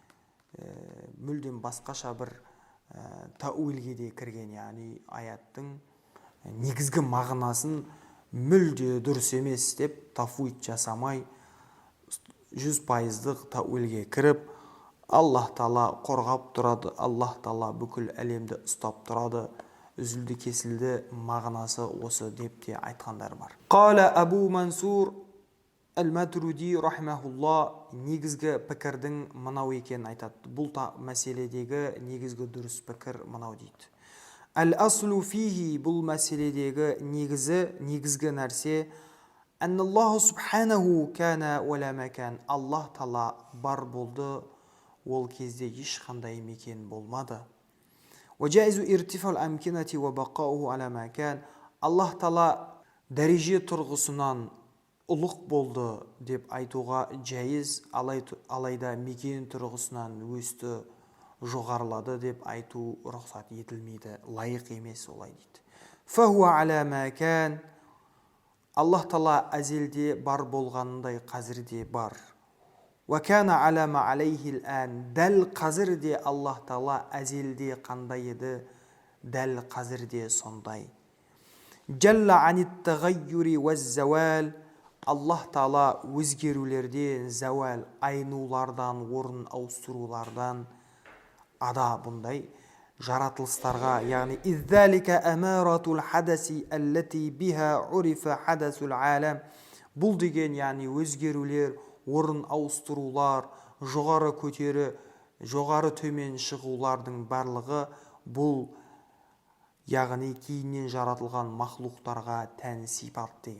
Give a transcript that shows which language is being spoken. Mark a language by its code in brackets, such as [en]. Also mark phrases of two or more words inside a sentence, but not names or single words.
[kk] мүлдем басқаша бір тауилге де кірген, яғни аяттың негізгі мағынасын мүлде дұрыс емес деп тафуид жасамай 100%-лық тәуелге кіріп, Аллах Тағала қорғап тұрады, Аллах Тағала бүкіл әлемді ұстап тұрады, үзілді кесілді мағынасы осы деп те айтқандар бар. Қала Абу Мансур Әл-Матруди рахимахулла негізгі пікірдің мынау екенін айтады. Бұл мәселедегі негізгі дұрыс пікір мынау дейді. [ar] الأصل فيه, [kk] бұл мәселедегі негізгі нәрсе [ar] أن الله سبحانه كان ولا مكان. [kk] Аллах Тағала бар болды, ол кезде ешқандай мекен болмады. [ar] وجائز ارتفاع الأمكنة وبقاؤه على مكان. [kk] Аллах Тағала дәреже тұрғысынан ұлық болды деп айтуға жәйіз, алайда мекен тұрғысынан өсті, жоғарылады деп айту рұқсат етілмейді, лайық емес олай дейді. [ar] فهو على مكان. [kk] Аллах Тағала әзелде бар болғанындай қазірде бар. [ar] وكان على ما عليه الآن. [kk] Дәл қазірде Аллах Тағала әзелде қандай еді, дәл қазірде сондай. [ar] جل عن التغير والزوال. [kk] Аллах Тағала өзгерулерден, зауал, айнулардан, орын ауыстырулардан ада, бұндай жаратылыстарға, яғни [ar] إذ ذلك أمارات الحدث التي بها عرف حدث العالم. [kk] Бұл деген, яғни өзгерулер, орын ауыстырулар, жоғары көтері, жоғары төмен шығулардың барлығы бұл, яғни кейіннен жаратылған мақлуқтарға тән сипат деген.